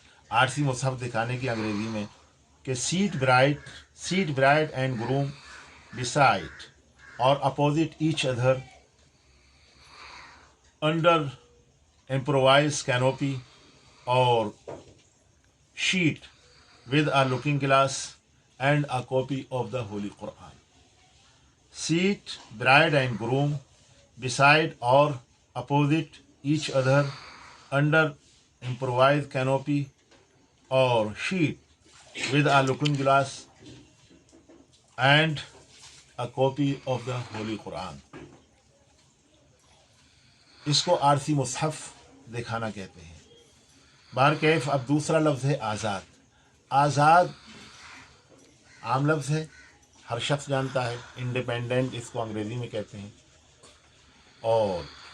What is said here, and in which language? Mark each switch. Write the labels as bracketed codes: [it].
[ur] عارضی مصحف دکھانے کی انگریزی میں کہ [en] Seat bride and groom beside or opposite each other under improvised canopy or sheet with a looking glass and a copy of the Holy Quran. Seat bride and groom beside or opposite each other under improvised canopy or sheet with a looking glass and a copy of the Holy Quran. [ur] اس کو عارضی مصحف دکھانا کہتے ہیں۔ بہرکیف اب دوسرا لفظ ہے آزاد۔ آزاد عام لفظ ہے، ہر شخص جانتا ہے، انڈیپینڈنٹ اس کو انگریزی میں کہتے ہیں اور